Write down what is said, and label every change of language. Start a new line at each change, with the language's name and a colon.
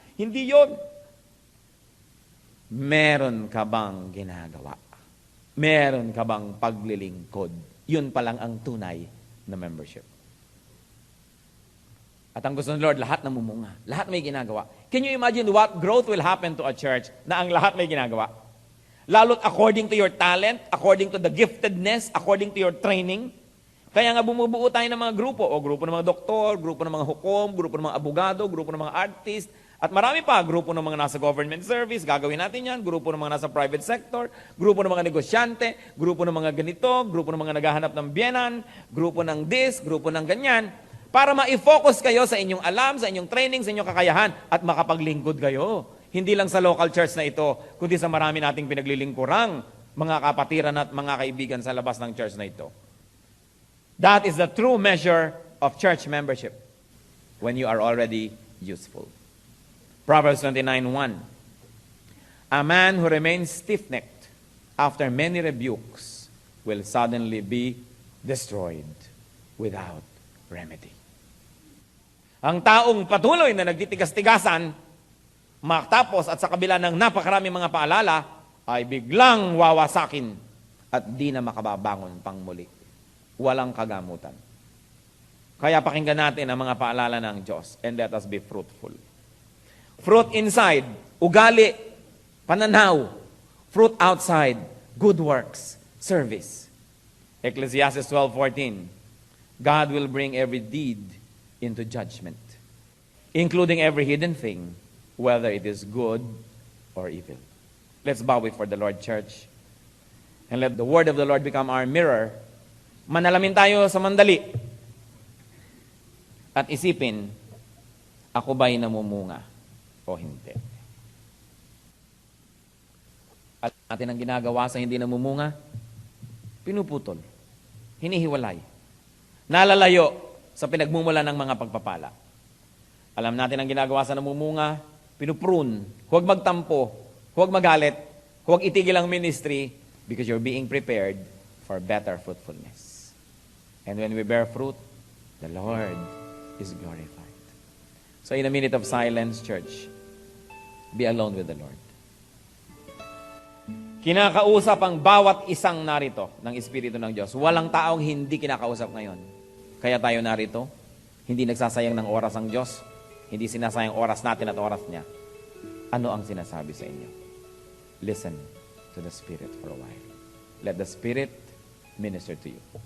Filipino: Hindi yon. Meron ka bang ginagawa? Meron ka bang paglilingkod? Yun pa lang ang tunay na membership. At ang gusto ng Lord, lahat namumunga. Lahat may ginagawa.
English: Can you imagine what growth will happen to a church
Filipino: na ang lahat may ginagawa?
English: Lalo't according to your talent, according to the giftedness, according to your training.
Filipino: Kaya nga bumubuo tayo ng mga grupo. O grupo ng mga doktor, grupo ng mga hukom, grupo ng mga abogado, grupo ng mga artist. At marami pa, grupo ng mga nasa government service, gagawin natin yan, grupo ng mga nasa private sector, grupo ng mga negosyante, grupo ng mga ganito, grupo ng mga naghahanap ng biyenan, grupo ng this, grupo ng ganyan, para ma-focus kayo sa inyong alam, sa inyong training, sa inyong kakayahan, at makapaglingkod kayo. Hindi lang sa local church na ito, kundi sa marami nating pinaglilingkurang mga kapatiran at mga kaibigan sa labas ng church na ito.
English: That is the true measure of church membership when you are already useful. Proverbs 29:1. A man who remains stiff-necked after many rebukes will suddenly be destroyed without remedy.
Filipino: Ang taong patuloy na nagtitigas-tigasan, matapos at sa kabila ng napakaraming mga paalala, ay biglang wawasakin at di na makababangon pang muli. Walang kagamutan. Kaya pakinggan natin ang mga paalala ng Diyos,
English: and let us be fruitful. Fruit inside,
Filipino: ugali, pananaw.
English: Fruit outside, good works, service. Ecclesiastes 12:14. God will bring every deed into judgment, including every hidden thing, whether it is good or evil. Let's bow before the Lord, church, and let the word of the Lord become our mirror.
Filipino: Manalamin tayo sa mandali at isipin, ako ba'y namumunga o hindi? At natin ang ginagawa sa hindi namumunga, pinuputol, hinihiwalay, nalalayo sa pinagmumula ng mga pagpapala. Alam natin ang ginagawa sa namumunga, pinuprune, huwag magtampo, huwag magalit, huwag itigil ang ministry
English: because you're being prepared for better fruitfulness. And when we bear fruit, the Lord is glorified. So in a minute of silence, church, be alone with the Lord.
Filipino: Kinakausap ang bawat isang narito ng Espiritu ng Diyos. Walang taong hindi kinakausap ngayon. Kaya tayo narito, hindi nagsasayang ng oras ang Diyos, hindi sinasayang oras natin at oras niya. Ano ang sinasabi sa inyo?
English: Listen to the Spirit for a while. Let the Spirit minister to you.